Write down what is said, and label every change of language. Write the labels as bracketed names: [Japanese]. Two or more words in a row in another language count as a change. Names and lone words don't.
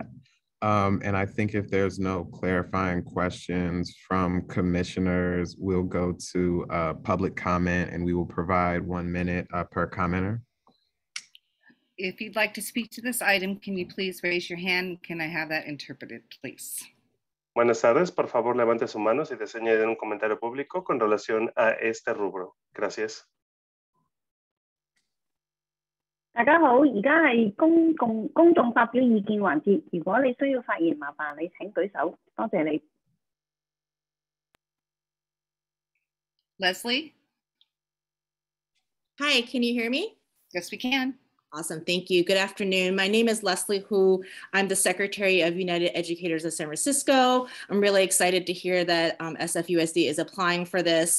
[English] And I think if there's no clarifying questions from commissioners, we'll go to public comment and we will provide 1 minute per commenter. If you'd like to speak to this item, can you please raise your hand? Can I have that interpreted, please? [Spanish] Buenas tardes, por favor levante su mano si desea añadir un comentario público con relación a este rubro. Gracias. [Cantonese] 大家好，而家係公眾發表意見環節。如果你需要發言，麻煩你請舉手。多謝你。 [English] Leslie? Hi, can you hear me? Yes, we can. Awesome, thank you. Good afternoon. My name is Leslie Hu. I'm the Secretary of United Educators of San Francisco. I'm really excited to hear that SFUSD is applying for this.